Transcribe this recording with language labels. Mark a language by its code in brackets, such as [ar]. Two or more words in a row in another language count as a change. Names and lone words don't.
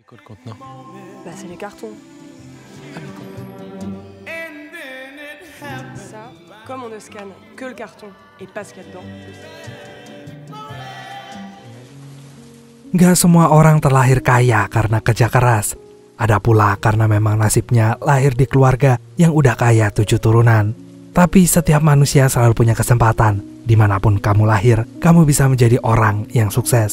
[fr] quoi le contenant? Bah, c'est les cartons. Ah, les contenants. Ça, comme on ne scanne que le carton et pas ce qu'il y a dedans. [id] Gak semua orang terlahir kaya karena kerja keras. Ada pula karena memang nasibnya lahir di keluarga yang udah kaya 7 turunan. Tapi setiap manusia selalu punya kesempatan. Dimanapun kamu lahir, kamu bisa menjadi orang yang sukses.